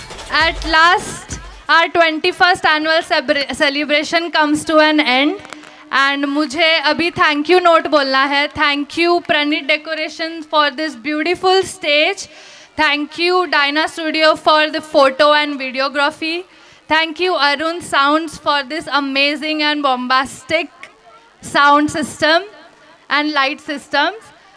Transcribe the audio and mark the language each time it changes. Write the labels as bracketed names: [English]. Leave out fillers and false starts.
[English] At last, our 21st annual celebration comes to an end. [Hindi] And मुझे अभी thank you note बोलना है. [English] Thank you Pranit Decorations for this beautiful stage. Thank you Dyna Studio for the photo and videography. Thank you Arun Sounds for this amazing and bombastic sound system and light systems.